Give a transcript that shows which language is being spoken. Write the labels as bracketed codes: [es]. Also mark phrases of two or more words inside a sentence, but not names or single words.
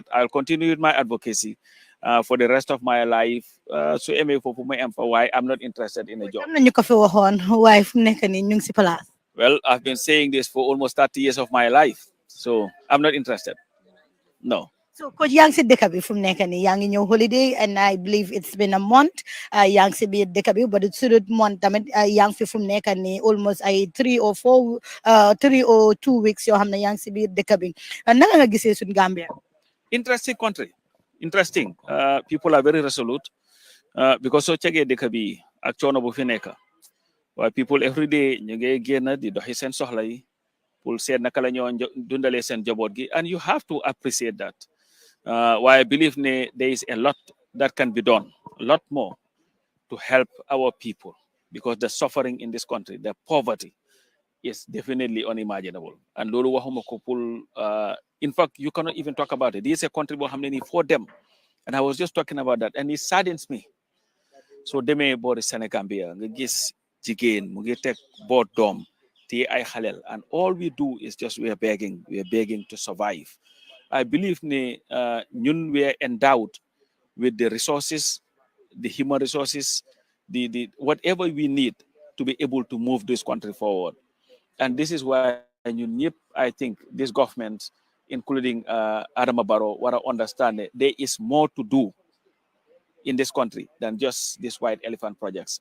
[en] I'll continue with my advocacy for the rest of my life. So why I'm not interested in a job. Well, I've been saying this for almost 30 years of my life. So I'm not interested. No. [wo] So coach yang si dëkk bi fu mu nekk nii yaa ngi ñëw holiday [en] and I believe it's been a month [wo] yaa ngi si biir dëkk bi [en] but it's [wo] sudut month tamit yaa ngi fi fu mu nekk nii almost ay 3 [en] or 2 weeks [wo] yoo xam ne yaa ngi si biir dëkk bi naka nga gisee suñ Gambia. [en] Interesting country. Interesting. People are very resolute because so check [wo] dëkk bi ak coono bu fi nekk waaye [en] people every day [wo] ñu ngi génn di doxi seen soxla yi pour seet naka la ñoo dundalee seen jaboot gi [en] and you have to appreciate that. Why I believe there is a lot that can be done, a lot more to help our people because the suffering in this country, the poverty is definitely unimaginable. And [wo] lolu waxuma ko [en] pour in fact, you cannot even talk about it. This is a country for them. And I was just talking about that and it saddens me. [wo] So demee boori Senegambia nga gis jigéen mu ngi teg boot doom te ay xalel [en] and all we do is just we are begging to survive. I believe we are endowed with the resources, the human resources, the whatever we need to be able to move this country forward. And this is why I think this government, including Adama Barrow, what I understand, there is more to do in this country than just these white elephant projects.